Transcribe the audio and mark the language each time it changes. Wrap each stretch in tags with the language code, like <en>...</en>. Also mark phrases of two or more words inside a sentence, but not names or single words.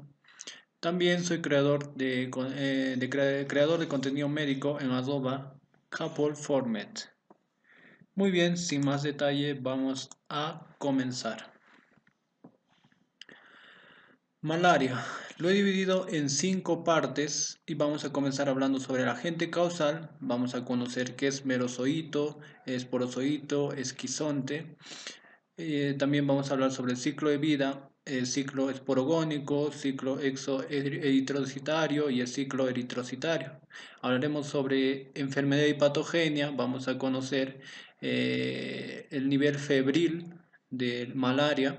<es>También soy creador de contenido médico en @Couple Format. Muy bien, sin más detalle, vamos a comenzar. Malaria. Lo he dividido en 5 partes y vamos a comenzar hablando sobre el agente causal. Vamos a conocer qué es merozoito, esporozoito, esquizonte. También vamos a hablar sobre el ciclo de vida, el ciclo esporogónico, ciclo exoeritrocitario y el ciclo eritrocitario. Hablaremos sobre enfermedad y patogenia, vamos a conocer el nivel febril de malaria.</es>